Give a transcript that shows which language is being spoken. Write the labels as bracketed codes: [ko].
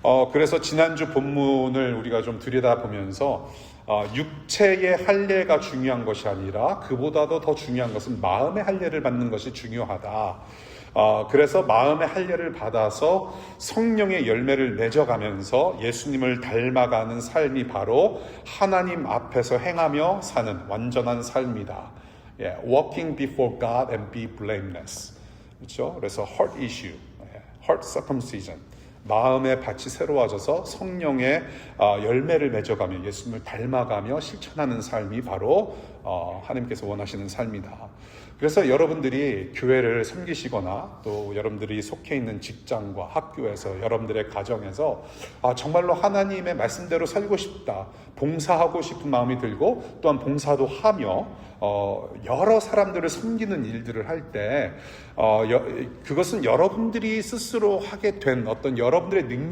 [ko] 그래서 지난주 본문을 우리가 좀 들여다보면서 육체의 할례가 중요한 것이 아니라 그보다도 더 중요한 것은 마음의 할례를 받는 것이 중요하다. 그래서 마음의 할례를 받아서 성령의 열매를 맺어가면서 예수님을 닮아가는 삶이 바로 하나님 앞에서 행하며 사는 완전한 삶이다. [en] Walking before God and be blameless. [ko] 그렇죠? 그래서 [en] heart issue, heart circumcision. [ko] 마음의 밭이 새로워져서 성령의 열매를 맺어가며 예수님을 닮아가며 실천하는 삶이 바로 하나님께서 원하시는 삶이다. 그래서 여러분들이 교회를 섬기시거나 또 여러분들이 속해 있는 직장과 학교에서 여러분들의 가정에서 정말로 하나님의 말씀대로 살고 싶다, 봉사하고 싶은 마음이 들고 또한 봉사도 하며 여러 사람들을 섬기는 일들을 할 때 그것은 여러분들이 스스로 하게 된 어떤 여러분들의